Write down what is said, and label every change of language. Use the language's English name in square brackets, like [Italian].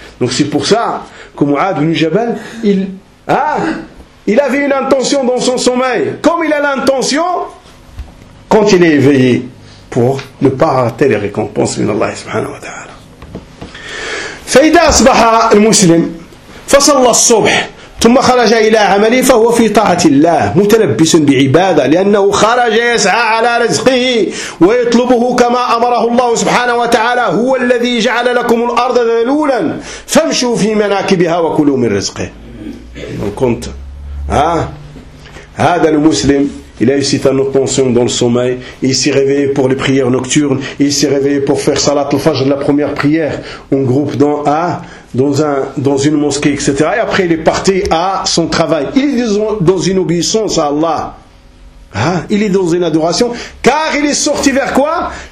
[French] Donc c'est pour ça que Mu'ad ibn Jabal, il avait une intention dans son sommeil, comme il a l'intention quand il est éveillé, pour ne pas rater les récompenses de Allah subhanahu wa ta'ala. [Arabic] Faïda asbaha al-muslim, fasalla al-subh. ثم خرج إلى عمله فهو في طاعة الله متلبس بعبادة لأنه خرج يسعى على رزقه ويطلبه كما أمره الله سبحانه وتعالى هو الذي جعل لكم الأرض ذلولا فامشوا في مناكبها وكلوا من رزقه من كنت هذا المسلم [French] Il a eu cette attention dans le sommeil. Il s'est réveillé pour les prières nocturnes. Il s'est réveillé pour faire salat al-fajr, la première prière, en groupe dans une mosquée, etc. Et après, il est parti à son travail. Il est dans une obéissance à Allah. Hein? Il est dans une adoration. Car il est sorti vers quoi ?